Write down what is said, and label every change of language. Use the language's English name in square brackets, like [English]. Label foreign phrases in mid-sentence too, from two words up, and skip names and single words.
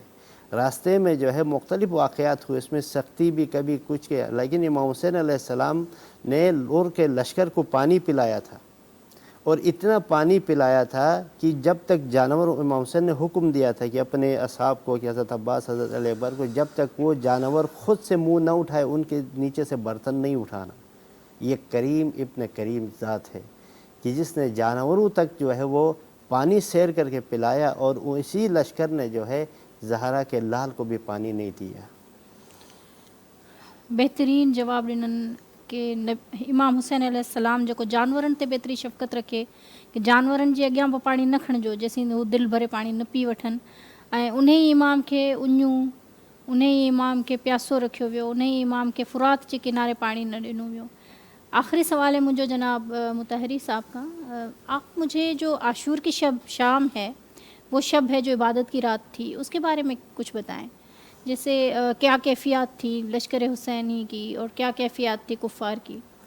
[Urdu] راستے میں جو ہے مختلف واقعات ہوئے، اس میں سختی بھی کبھی کچھ کیا، لیکن امام حسین علیہ السلام نے لور کے لشکر کو پانی پلایا تھا، اور اتنا پانی پلایا تھا کہ جب تک جانور، امام حسین نے حکم دیا تھا کہ اپنے اصحاب کو، کہ حضرت عباس، حضرت علی اکبر کو، جب تک وہ جانور خود سے منہ نہ اٹھائے ان کے نیچے سے برتن نہیں اٹھانا۔ یہ کریم ابن کریم ذات ہے کہ جس نے جانوروں تک جو ہے وہ پانی سیر کر کے پلایا، اور اسی لشکر نے جو ہے زہرا کے لال کو بھی پانی نہیں دیا۔ بہترین جواب [Sindhi] ॾिननि कि इमाम हुसैन अलैहिस्सलाम जेको जानवरनि ते बि एतिरी शफ़क़त रखे कि जानवरनि जे अॻियां बि पाणी न खणिजो जेसीं हू दिलि भरे पाणी न पी वठनि, ऐं उन ई इमाम खे उञूं, उन ई इमाम खे प्यासो रखियो वियो, उन ई इमाम खे फुरात जे किनारे पाणी न ॾिनो वियो। [Urdu] آخری سوال ہے مجھے جناب مطہری صاحب کا، آپ مجھے جو عاشور کی شب شام ہے وہ شب ہے جو عبادت کی رات تھی، اس کے بارے میں کچھ بتائیں. جیسے کیا کیفیت تھی لشکر حسینی کی اور کیا کیفیت تھی کفار کی.